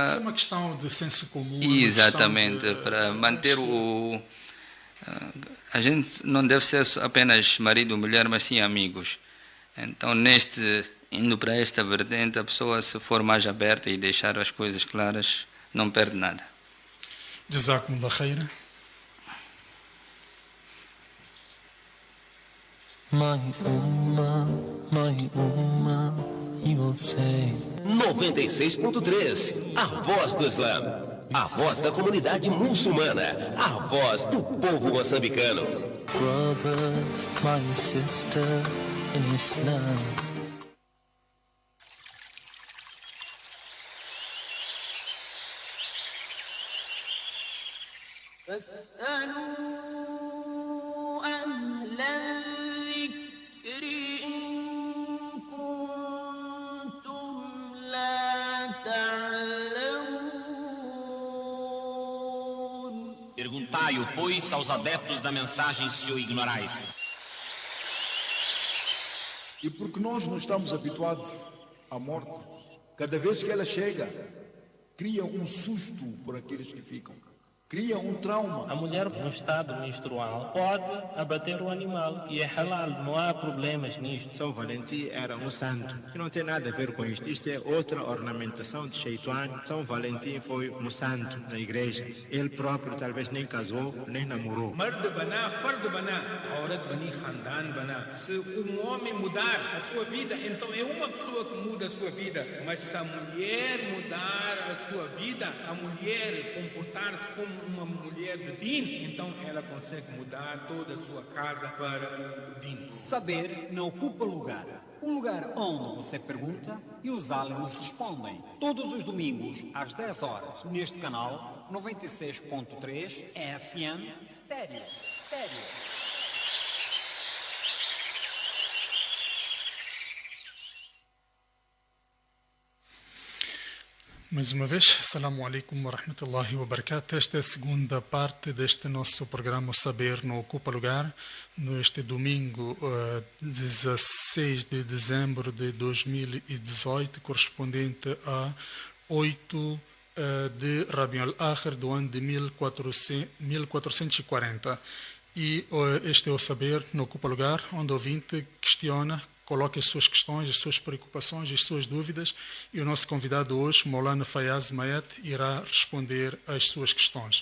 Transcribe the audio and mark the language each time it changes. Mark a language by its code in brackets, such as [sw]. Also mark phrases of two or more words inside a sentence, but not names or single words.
[pt] Isso é uma questão de senso comum. Exatamente, para manter o... A gente não deve ser apenas marido ou mulher, mas sim amigos. Então, indo para esta vertente, a pessoa, se for mais aberta e deixar as coisas claras, não perde nada. [ar] جزاكم الله خير. [en] My Ummah, he will say. [pt] 96.3, a voz do Islã, a voz da comunidade muçulmana, a voz do povo moçambicano. [en] Brothers, my sisters in Islam. [ar] فاسألوا أهل الذكر إن كنتم لا تعلمون. [pt] Perguntai-o, pois, aos adeptos da mensagem, se o ignorais. E porque nós não estamos habituados à morte, cada vez que ela chega, cria um susto por aqueles que ficam. cria um trauma. A mulher no estado menstrual pode abater o animal e é halal, não há problemas nisto. São Valentim era um santo, que não tem nada a ver com isto. Isto é outra ornamentação de Sheituan. São Valentim foi um santo na igreja. Ele próprio talvez nem casou, nem namorou. [ur] مرد بنا، فرد بنا، عورت بنی، خاندان بنا. [pt] Se homem mudar a sua vida, então é uma pessoa que muda a sua vida. Mas se a mulher mudar a sua vida, a mulher comportar-se como uma mulher de din, então ela consegue mudar toda a sua casa para o din. Saber não ocupa lugar. Um lugar onde você pergunta e os aliens respondem. Todos os domingos, às 10 horas, neste canal 96.3 FM Estéreo. Mais uma vez, [ar] السلام عليكم ورحمة الله وبركاته. [pt] Esta é a segunda parte deste nosso programa O Saber Não Ocupa Lugar, neste domingo 16 de dezembro de 2018, correspondente a 8 de Rabi al-Akhir do ano de 1440. E este é o Saber Não Ocupa Lugar, onde o ouvinte questiona, coloque as suas questões, as suas preocupações, as suas dúvidas, e o nosso convidado hoje, Maulana Fayaz Mayet, irá responder às suas questões.